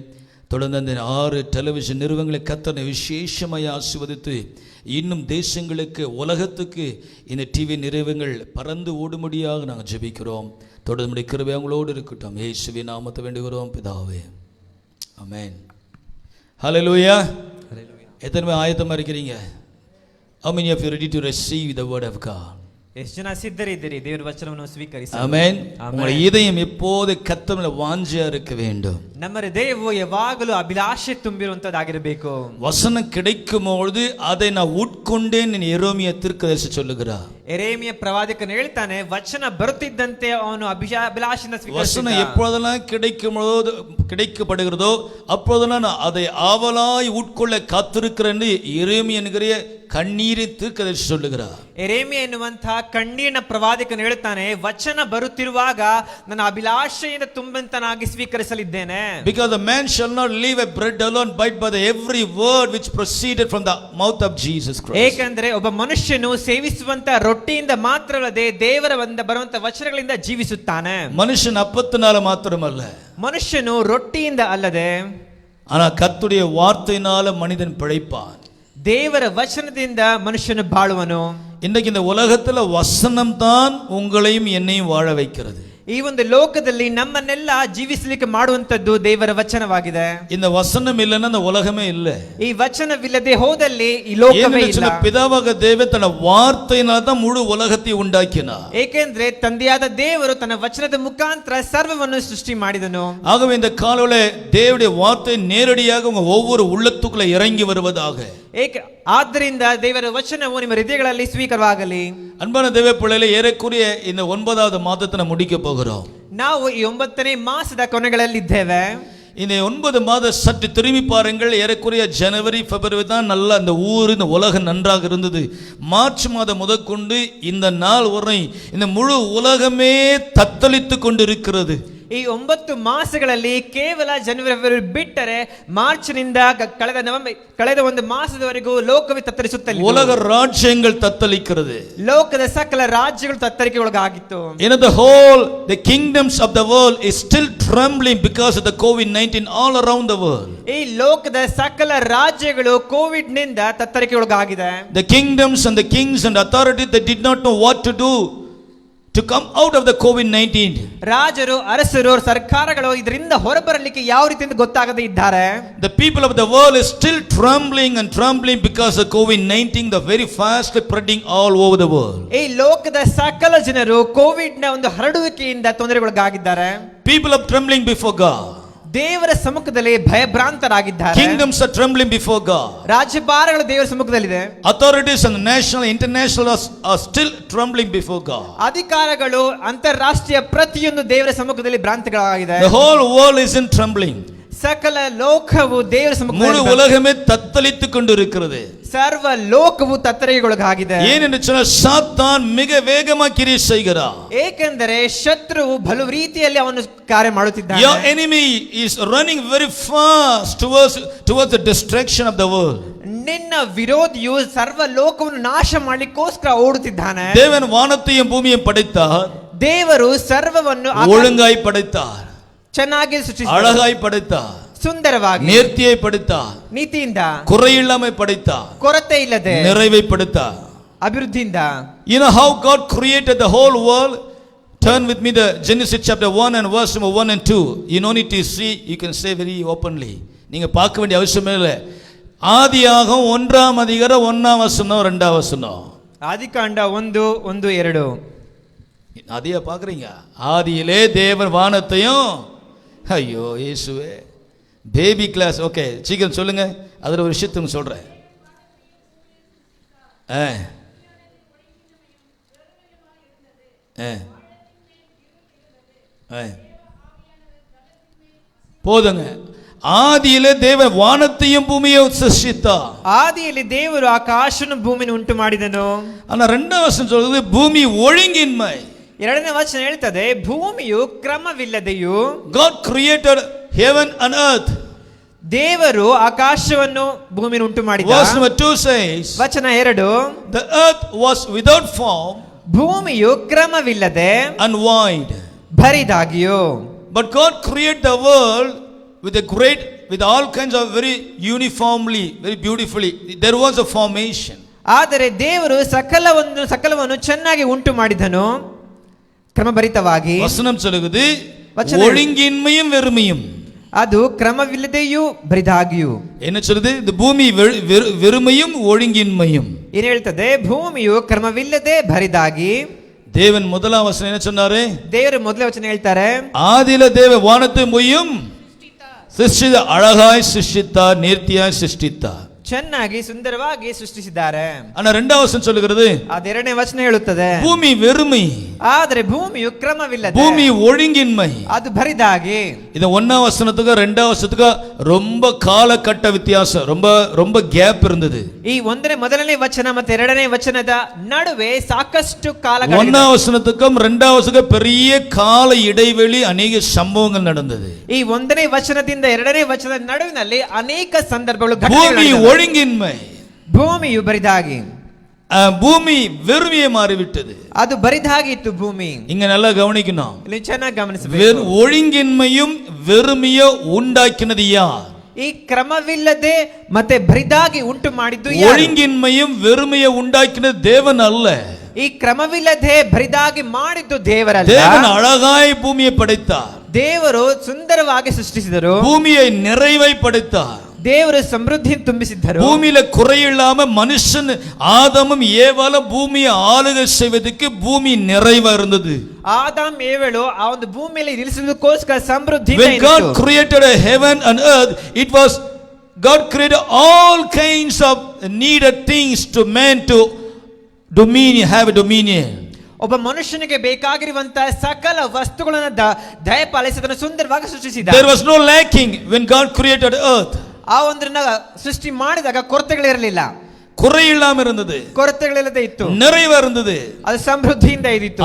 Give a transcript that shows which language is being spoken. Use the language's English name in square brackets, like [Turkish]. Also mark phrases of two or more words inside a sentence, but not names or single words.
[Tamil] தொடர்ந்து அந்த 6 டெலிவிஷன் நிறுவனங்களை கர்த்தர் விசேஷமாக ஆசீர்வதித்து இன்னும் தேசங்களுக்கு உலகத்துக்கு இந்த டிவி நிறுவனங்கள் பறந்து ஓடும்படியாக நாங்கள் ஜெபிக்கிறோம். தொடர்ந்து கிருபை அவங்களோடு இருக்கட்டும். இயேசுவின் நாமத்தை வேண்டுகிறோம் பிதாவே. ஆமென். ஹல்லேலூயா. எத்தனை பேர் ஆயத்தமாக இருக்கிறீங்க? [English] How many of you ready to receive the word of God? [Kannada] ಎಷ್ಟು ಜನ ಸಿದ್ಧರಿದ್ದೀರಿ ದೇವರ ವಚನವನ್ನು ಸ್ವೀಕರಿಸಲು? ಆಮೆನ್. [Tamil] உங்கள் இதயம் எப்போது கர்த்தரில் வாஞ்சையா இருக்க வேண்டும். [Kannada] ನಮ್ಮ ಹೃದಯವು ಯಾವಾಗಲೂ ಅಭಿಲಾಷೆ ತುಂಬಿರುವಂತದ್ದಾಗಿರಬೇಕು. [Tamil] வசனம் கிடைக்கும்போது அதை நான் உட்கொண்டேன் என்று எரேமியா தீர்க்கதரிசி சொல்லுகிறார். [Kannada] எரேமியா ಪ್ರವಾದಿಕನು ಹೇಳ್ತಾನೆ ವಚನ ಬರುತ್ತಿದ್ದಂತೆ ಅವನು ಅಭಿಲಾಷೆಯಿಂದ ಸ್ವೀಕರಿಸಿದ. [Tamil] வசனம் எப்பொழுதெல்லாம் கிடைக்கப்படுகிறதோ அப்பொழுதெல்லாம் அதை ஆவலாய் உட்கொள்ள காத்திருக்கிறேன் என்று எரேமியா என்கிற கண்ணீரின் தீர்க்கதரிசி சொல்லுகிறார். [Kannada] ಎರೇಮಿಯ ಎನ್ನುವಂತಹ ಕಣ್ಣೀರಿನ ಪ್ರವಾದಿಕನು ಹೇಳ್ತಾನೆ ವಚನ ಬರುತ್ತಿರುವಾಗ ನನ್ನ ಅಭಿಲಾಷೆಯಿಂದ ತುಂಬಂತನಾಗಿ ಸ್ವೀಕರಿಸಲಿದ್ದೇನೆ. [English] Because the man shall not live a bread alone but by the every word which proceeded from the mouth of Jesus Christ. [Kannada] ಏಕೆಂದರೆ ಒಬ್ಬ ಮನುಷ್ಯನು ಸೇವಿಸುವಂತ ರೊಟ್ಟಿಯಿಂದ ಮಾತ್ರವಲ್ಲದೆ ದೇವರ ಬರುವಂತ ವಚನಗಳಿಂದ ಜೀವಿಸುತ್ತಾನೆ. [Tamil] மனுஷன் அப்பத்தினால மாத்திரமல்ல, [Kannada] ಮನುಷ್ಯನು ರೊಟ್ಟಿಯಿಂದ ಅಲ್ಲದೆ [Tamil] ஆனா கர்த்தருடைய வார்த்தையினால மனிதன் பிழைப்பான். [Kannada] ದೇವರ ವಚನದಿಂದ ಮನುಷ್ಯನು ಬಾಳುವನು. [Tamil] இன்றைக்கு இந்த உலகத்துல வசனம் தான் உங்களையும் என்னையும் வாழ வைக்கிறது. [Kannada] ಈ ಒಂದು ಲೋಕದಲ್ಲಿ ನಮ್ಮನ್ನೆಲ್ಲ ಜೀವಿಸಲಿಕ್ಕೆ ಮಾಡುವಂತದ್ದು ದೇವರ ವಚನವಾಗಿದೆ. [Tamil] இந்த வசனம் இல்லைன்னா அந்த உலகமே இல்லை. [Kannada] ಈ ವಚನವಿಲ್ಲದೆ ಹೋದಲ್ಲಿ ಈ ಲೋಕವೇ ಇಲ್ಲ. [Tamil] பிதாவாக தேவன் தன் வார்த்தையினால தான் முழு உலகத்தை உண்டாக்கினார். [Kannada] ಏಕೆಂದ್ರೆ ತಂದೆಯಾದ ದೇವರು ತನ್ನ ವಚನದ ಮುಖಾಂತರ ಸರ್ವವನ್ನು ಸೃಷ್ಟಿ ಮಾಡಿದನು. [Tamil] ஆகவே இந்த காலையிலே தேவனுடைய வார்த்தை நேரடியாக உங்க ஒவ்வொரு உள்ளத்துக்குள்ள இறங்கி வருவதாக. [Kannada] ಆದ್ದರಿಂದ ದೇವರ ವಚನವು ನಿಮ್ಮ ಹೃದಯಗಳಲ್ಲಿ ಸ್ವೀಕಾರವಾಗಲಿ. [Tamil] அன்பான தேவ பிள்ளைகளே, ஏறக்குறைய இந்த 9வது மாதத்தை முடிக்க போகிறோம். [Kannada] ನಾವು ಈ 9ನೇ ಮಾಸದ ಕೊನೆಗಳಲ್ಲಿದ್ದೇವೆ. [Tamil] இந்த 9 மாத சற்று திரும்பி பாருங்கள். ஏறக்குறைய ஜனவரி பிப்ரவரி தான் நல்ல அந்த ஊர் இந்த உலகம் நன்றாக இருந்தது. மார்ச் மாதம் முதற்கொண்டு இந்த நாள் வரை இந்த முழு உலகமே தத்தளித்து கொண்டு இருக்கிறது. [Kannada] ಈ 9 ಮಾಸಗಳಲ್ಲಿ ಕೇವಲ ಜನವರಿ ಫೆಬ್ರವರಿ ಬಿಟ್ಟರೆ ಮಾರ್ಚ್ನಿಂದ ಕಳೆದ ಒಂದು ಮಾಸದವರೆಗೂ ಲೋಕವೇ ತತ್ತರಿಸುತ್ತಲಿದೆ. [Tamil] உலக ராஜ்யங்கள் தத்தளிக்கிறது. [Kannada] ಲೋಕದ ಸಕಲ ರಾಜ್ಯಗಳು ತತ್ತರಿಕೆ ಒಳಗಾಗಿತ್ತು. [English] The kingdoms of the world is still trembling because of the COVID-19 all around the world. [Kannada] ಈ ಲೋಕದ ಸಕಲ ರಾಜ್ಯಗಳು ಕೋವಿಡ್ ನಿಂದ ತತ್ತರಿಕೆ ಒಳಗಾಗಿದೆ. [English] The kingdoms and the kings and authorities, they did not know what to do to come out of the COVID-19. [Kannada] ರಾಜರು, ಅರಸರು, ಸರ್ಕಾರಗಳು ಇದರಿಂದ ಹೊರಬರಲಿಕ್ಕೆ ಯಾವ ರೀತಿಯಿಂದ ಗೊತ್ತಾಗದೇ ಇದ್ದಾರೆ. [English] The people of the world is still trembling because of COVID-19, the very fast spreading all over the world. [Kannada] ಈ ಲೋಕದ ಸಕಲ ಜನರು ಕೋವಿಡ್ ನ ಒಂದು ಹರಡುವಿಕೆಯಿಂದ ತೊಂದರೆಗೊಳಗಾಗಿದ್ದಾರೆ. [English] People are trembling before God. [Kannada] ದೇವರ ಸಮ್ಮುಖದಲ್ಲಿ ಭಯಭ್ರಾಂತರಾಗಿದ್ದಾರೆ. [English] Kingdoms are trembling before God. [Kannada] ರಾಜ್ಯಭಾರಗಳು ದೇವರ ಸಮ್ಮುಖದಲ್ಲಿದೆ. [English] Authorities and national international are still trembling before God. [Kannada] ಅಧಿಕಾರಗಳು ಅಂತಾರಾಷ್ಟ್ರೀಯ ಪ್ರತಿಯೊಂದು ದೇವರ ಸಮ್ಮುಖದಲ್ಲಿ ಭ್ರಾಂತಿಗಳಾಗಿದೆ. [English] The whole world is in trembling. [Kannada] ಸಕಲ ಲೋಕವು ದೇವರ [Tamil] முழு [Kannada] ಸಮ್ಮುಖದಲ್ಲಿ [Tamil] உலகமே தத்தளித்துக் கொண்டிருக்கிறது. [Kannada] ಸರ್ವ ಲೋಕವು ತತ್ತರಿಕೆಗೊಳಗಾಗಿದೆ. [Tamil] ஏனென்று சொன்னால் சாத்தான் மிக வேகமாக கிரியை செய்கிறான். [Kannada] ಏಕೆಂದರೆ ಶತ್ರುವು ಬಲು ರೀತಿಯಲ್ಲಿ ಅವನು ಕಾರ್ಯ ಮಾಡುತ್ತಿದ್ದಾನೆ. [English] Your enemy is running very fast towards the destruction of the world. [Kannada] ನಿನ್ನ ವಿರೋಧಿಯು ಸರ್ವ ಲೋಕವನ್ನು ನಾಶ ಮಾಡಲಿಕ್ಕೋಸ್ಕರ ಓಡುತ್ತಿದ್ದಾನೆ. [Tamil] தேவன் வானத்தையும் பூமியையும் படைத்தார். [Kannada] ದೇವರು ಸರ್ವವನ್ನು [Tamil] ஒழுங்காய் படைத்தார். [Kannada] ಚೆನ್ನಾಗಿ ಸೃಷ್ಟಿಸಿದ್ದಾನೆ. [Tamil] அழகாய் படைத்தார். [Kannada] ಸುಂದರವಾಗಿ [Tamil] நேர்த்தியை படைத்தார். [Kannada] ನೀತಿಯಿಂದ [Tamil] குறையில்லாமை படைத்தார். [Kannada] ಕೊರತೆ ಇಲ್ಲದೆ [Tamil] நிறைவை படைத்தார். [Kannada] ಅಭಿವೃದ್ಧಿಯಿಂದ. [English] You know how God created the whole world? Turn with me the Genesis chapter 1 and verse number 1 and 2. You don't need to see, you can say very openly. [Tamil] நீங்க பார்க்க வேண்டிய அவசியமே இல்லை. ஆதியாகமம் 1ஆம் அதிகாரம் 1ஆம் வசனம் 2ஆம் வசனம். [Kannada] ಆದಿಕಾಂಡ 1:1-2. [Tamil] அதையா பார்க்குறீங்க? ஆதியிலே தேவன் வானத்தையும், ஐயோ இயேசுவே, [English] baby class. [Tamil] ஓகே, சீக்கிரம் சொல்லுங்க. அதில் ஒரு விஷயத்துக்கு சொல்கிறேன். போதுங்க. ஆதியிலே தேவன் வானத்தையும் பூமியையும் சிருஷ்டித்தார். [Kannada] ಆದಿಯಲ್ಲಿ ದೇವರು ಆಕಾಶವನ್ನು ಭೂಮಿಯನ್ನು ಉಂಟು ಮಾಡಿದನು. [Tamil] ஆனா 2ஆம் வசனம் சொல்றது பூமி ஒழுங்கின்மை. [Kannada] 2ನೇ ವಚನ ಹೇಳ್ತದೆ ಭೂಮಿಯು ಕ್ರಮವಿಲ್ಲದೆಯು. [English] God created heaven and earth. [Kannada] ದೇವರು ಆಕಾಶವನ್ನು ಭೂಮಿಯನ್ನು ಉಂಟು ಮಾಡಿದ. [English] Verse number 2 says, [Kannada] ವಚನ 2, [English] the earth was without form [Kannada] ಭೂಮಿಯು ಕ್ರಮವಿಲ್ಲದೆ [English] and void. [Kannada] ಬರಿದಾಗಿಯೂ. [English] But God created the world with all kinds of very uniformly, very beautifully. There was a formation. [Kannada] ಆದರೆ ದೇವರು ಸಕಲವನ್ನು ಚೆನ್ನಾಗಿ ಉಂಟು ಮಾಡಿದನು ಕ್ರಮಭರಿತವಾಗಿ. [Tamil] வசனம் சொல்லுகிறது ஒழுங்கின்மையும் வெறுமையும். [Kannada] ಅದು ಕ್ರಮವಿಲ್ಲದೆಯೂ ಬರಿದಾಗಿಯೂ. [Tamil] என்ன சொல்லுது? இந்த பூமி வெறுமையும் ஒழுங்கின்மையும். [Kannada] ಏನು ಹೇಳ್ತದೆ? ಭೂಮಿಯು ಕ್ರಮವಿಲ್ಲದೆ ಬರಿದಾಗಿ. [Tamil] தேவன் முதலாம் வசனம் என்ன சொன்னாரு? [Kannada] ದೇವರು ಮೊದಲ ವಚನ ಹೇಳ್ತಾರೆ, [Tamil] ஆதியில தேவ வானத்தையும் பூமியும் சிருஷ்டித்த, அழகாய் சிருஷ்டித்தார், நேர்த்தியாய் சிருஷ்டித்தார். [Kannada] ಚೆನ್ನಾಗಿ ಸುಂದರವಾಗಿ ಸೃಷ್ಟಿಸಿದ್ದಾರೆ. [Tamil] ஆனா 2ஆம் வசனம் சொல்லுகிறது, [Kannada] ಅದು 2ನೇ ವಚನ ಹೇಳುತ್ತದೆ [Tamil] பூமி வெறுமை, [Kannada] ಆದರೆ ಭೂಮಿಯು ಕ್ರಮವಿಲ್ಲದೆ, [Tamil] பூமி ஒழுங்கின்மை. [Kannada] ಅದು ಬರಿದಾಗಿ. [Tamil] இது 1ஆம் வசனத்துக்கு 2ஆம் வசனத்துக்கு ரொம்ப காலகட்ட வித்தியாசம், ரொம்ப கேப் இருந்தது. [Kannada] ಈ ಮೊದಲನೇ ವಚನ ಮತ್ತೆ 2ನೇ ವಚನದ ನಡುವೆ ಸಾಕಷ್ಟು ಕಾಲಗಳು. [Tamil] 1ஆம் வசனத்துக்கும் 2ஆம் வசனத்துக்கும் பெரிய கால இடைவெளி, அநேக சம்பவங்கள் நடந்தது. [Kannada] ಈ 1ನೇ ವಚನದಿಂದ 2ನೇ ವಚನದ ನಡುವಿನಲ್ಲಿ ಅನೇಕ ಸಂದರ್ಭಗಳು [Tamil] பூமி ஒழுங்கின்மை, [Kannada] ಭೂಮಿಯು ಬರಿದಾಗಿ, [Tamil] பூமி வெறுமையை மாறிவிட்டது. [Kannada] ಅದು ಬರಿದಾಗಿ ಇತ್ತು ಭೂಮಿ. [Tamil] இங்க நல்லா கவனிக்கணும். [Kannada] ಇಲ್ಲಿ ಚೆನ್ನಾಗಿ ಗಮನಿಸಬೇಕು. [Tamil] ஒழுங்கின்மையும் வெறுமையோ உண்டாக்கினது யார்? [Kannada] ಈ ಕ್ರಮವಿಲ್ಲದೆ ಮತ್ತೆ ಬರಿದಾಗಿ ಉಂಟು ಮಾಡಿದ್ದು ಯಾರು? [Tamil] ஒழுங்கின்மையும் வெறுமையை உண்டாக்கினது தேவன் அல்ல. [Kannada] ಈ ಕ್ರಮವಿಲ್ಲದೆ ಬರಿದಾಗಿ ಮಾಡಿದ್ದು ದೇವರಲ್ಲ, [Tamil] தேவன் அழகாய் பூமியை படைத்தார், [Kannada] ದೇವರು ಸುಂದರವಾಗಿ ಸೃಷ್ಟಿಸಿದರು, [Tamil] பூமியை நிறைவை படைத்தார். [Kannada] ದೇವರು ಸಮೃದ್ಧಿಯನ್ನು ತುಂಬಿಸಿದ್ದರು. [Tamil] பூமியில குறையில்லாம மனுஷன் ஆதாமும் ஏவாலும் பூமியை ஆளுகை செய்வதற்கு பூமி நிறைவா இருந்தது. [Kannada] ಆದಾಮ್ ಏವಳು ಆ ಒಂದು ಭೂಮಿಯಲ್ಲಿ ನಿಲ್ಲಿಸುವುದಕ್ಕೋಸ್ಕರ ಸಮೃದ್ಧಿ. [English] When God created a heaven and earth, it was God created all kinds of needed things to man to have a dominion. [Kannada] ಒಬ್ಬ ಮನುಷ್ಯನಿಗೆ ಬೇಕಾಗಿರುವಂತಹ ಸಕಲ ವಸ್ತುಗಳನ್ನು ದಯಪಾಲಿಸಿದನು, ಸುಂದರವಾಗಿ ಸೃಷ್ಟಿಸಿದ. [English] There was no lacking when God created earth. [Kannada] ಆ ಒಂದನ್ನ ಸೃಷ್ಟಿ ಮಾಡಿದಾಗ ಕೊರತೆಗಳಿರಲಿಲ್ಲ, [Tamil] குறையில்லாம இருந்தது, [Kannada] ಕೊರತೆಗಳಿಲ್ಲದೆ ಇತ್ತು, [Tamil] நிறைவா இருந்தது, [Kannada] ಅದು ಸಮೃದ್ಧಿಯಿಂದ ಇದ್ದಿತ್ತು.